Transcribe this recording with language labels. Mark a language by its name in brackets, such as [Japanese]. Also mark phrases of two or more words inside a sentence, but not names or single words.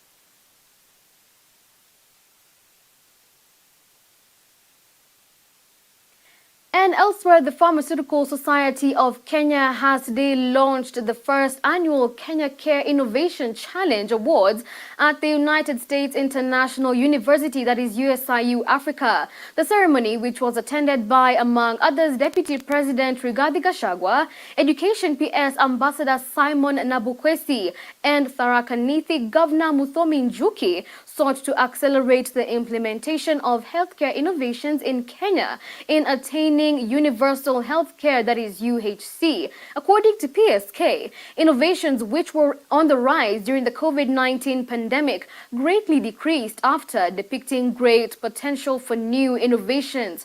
[English] And elsewhere, the Pharmaceutical Society of Kenya has today launched the first annual Kenya Care Innovation Challenge Awards at the United States International University, that is USIU Africa. The ceremony, which was attended by, among others, Deputy President Rigathi Gachagua, Education PS Ambassador Simon Nabukwesi, and Tharaka Nithi Governor Muthomi Njuki, sought to accelerate the implementation of healthcare innovations in Kenya in attaining universal healthcare, that is UHC. According to PSK, innovations which were on the rise during the COVID-19 pandemic greatly decreased after depicting great potential for new innovations.